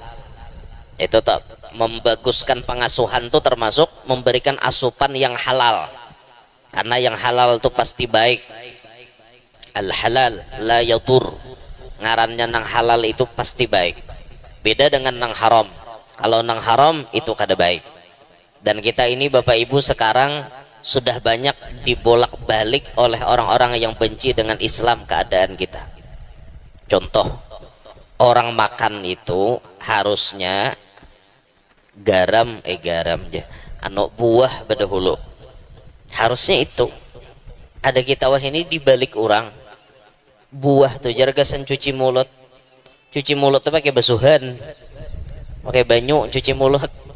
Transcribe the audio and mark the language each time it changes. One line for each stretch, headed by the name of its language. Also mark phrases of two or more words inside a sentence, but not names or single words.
Banjar: Itu tuh membaguskan pengasuhan tuh termasuk memberikan asupan yang halal, karena yang halal tuh pasti baik.
Arabic: الحلال لا يتور,
Banjar: ngarannya nang halal itu pasti baik, beda dengan nang haram. Kalau nang haram itu kada baik.
Indonesian: Dan kita ini Bapak Ibu sekarang sudah banyak dibolak-balik oleh orang-orang yang benci dengan Islam keadaan kita.
Banjar: Contoh, orang makan itu harusnya garam aja anu buah bedahulu, harusnya itu. Ada kita wah ini dibalik orang buah tuh jargasan cuci mulut tuh pakai basuhan, pakai banyu cuci mulut.